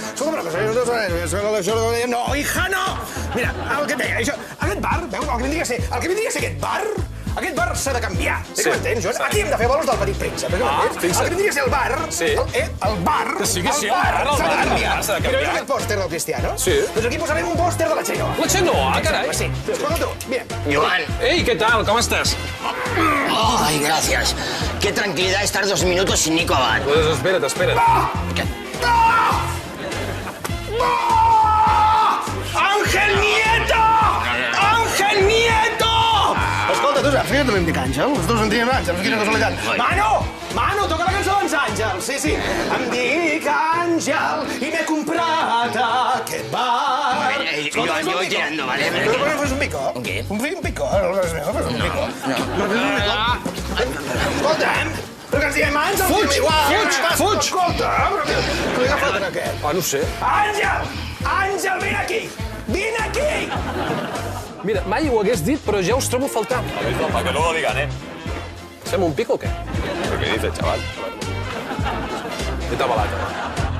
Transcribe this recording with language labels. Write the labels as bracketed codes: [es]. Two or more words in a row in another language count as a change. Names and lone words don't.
[ca] Escolta, una cosa, no, hija, no. Mira, el que et deia, això, aquest bar, veus, el que vindria a ser aquest bar s'ha de canviar. Sí. Què m'entens, Joan? Aquí hem de fer bolos del Petit Príncep. Fixa't. El que vindria a ser el bar, el bar, Que sí, el s'ha de bar canviar. s'ha de canviar. Mira, veus aquest pòster del Cristiano? Sí. Doncs aquí posarem un pòster de la Xenoa. La Xenoa, carai. Sí, escolta tu, mira. Joan. Ei, què tal? Com estàs? [es] Ay, gracias. Qué tranquilidad estar 2 minutos sin Nico Abad. [ca] Pues espera't. ¡Ángel Nieto! ¡Ángel Nieto! Escolta, tu saps que jo també em dic Àngel? Els dos en diem Àngel, quina casualitat. Mano, toca la cançó d'ens Àngels. Sí. Em dic Àngel i m'he comprat aquest bar. [es] Yo voy tirando, ¿vale? [ca] Però fes un pico. Un què? Un pico. Fes un pico. Escolta'm, però que ens diem Àngel. Fuig! Escolta, però que li agafat en aquest. Ah, no sé. Àngel, vine aquí! Mira, mai ho hagués dit, però ja us trobo a faltar. [es] Para que luego digan, ¿eh? [ca] Fem un pico o què? [es] ¿Qué dices, chaval? [ca] Què t'ha balat?